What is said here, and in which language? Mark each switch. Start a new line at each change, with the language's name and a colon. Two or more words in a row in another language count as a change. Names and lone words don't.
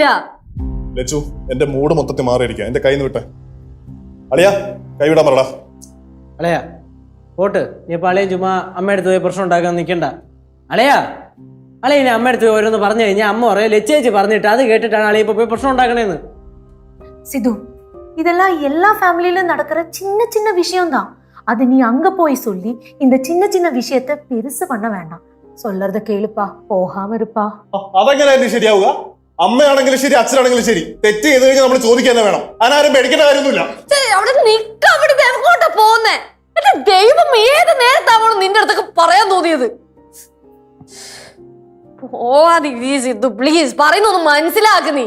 Malayalam: ലച്ചു, എന്റെ മൂഡ് മൊത്തത്തിൽ മാറിയിരിക്കുക. എന്റെ കൈ വിട്ടെ. അളിയാ, കൈവിടാൻ പറടാ. അളയാ പോട്ട്. നീ ഇപ്പൊ അളിയൻ ചുമ്മാ അമ്മയടുത്ത് പോയി പ്രശ്നം ഉണ്ടാക്കാൻ നിൽക്കണ്ട. അളയാ, അളിയ ഇനി അമ്മയടുത്ത് പോയി ഓരോന്ന് പറഞ്ഞു കഴിഞ്ഞാൽ അമ്മ പറയും ലച്ചേച്ചി പറഞ്ഞിട്ട് അത് കേട്ടിട്ടാണ് അളിയ ഇപ്പൊ പോയി പ്രശ്നം ഉണ്ടാക്കണേന്ന്.
Tamil: சிது, இதெல்லாம் எல்லா ஃபேமிலியிலும் நடக்கிற சின்ன சின்ன விஷயம்தான். அது நீ அங்க போய் சொல்லி இந்த சின்ன சின்ன விஷயத்த பெருசு பண்ண வேண்டாம். சொல்றத கேளுப்பா, போகாம இருப்பா.
Malayalam: അതെങ്ങനെയായിരുന്നു ശരിയാവുക? അമ്മയാണെങ്കിലും ശരി, അച്ഛനാണെങ്കിലും ശരി, തെറ്റ് ചെയ്ത് കഴിഞ്ഞാൽ നമ്മൾ ചോദിക്കാൻ തന്നെ വേണം. അതിനാരും പേടിക്കേണ്ട കാര്യമൊന്നുമില്ല. അവിടെ നിക്ക, അവിടെ എങ്ങോട്ടാ പോന്നേ? എന്റെ ദൈവം, ഏത് നേരത്താവണം നിന്റെ അടുത്തൊക്കെ പറയാൻ തോന്നിയത്? സിദ്ധു പ്ലീസ്, പറയുന്നൊന്ന് മനസ്സിലാക്ക് നീ.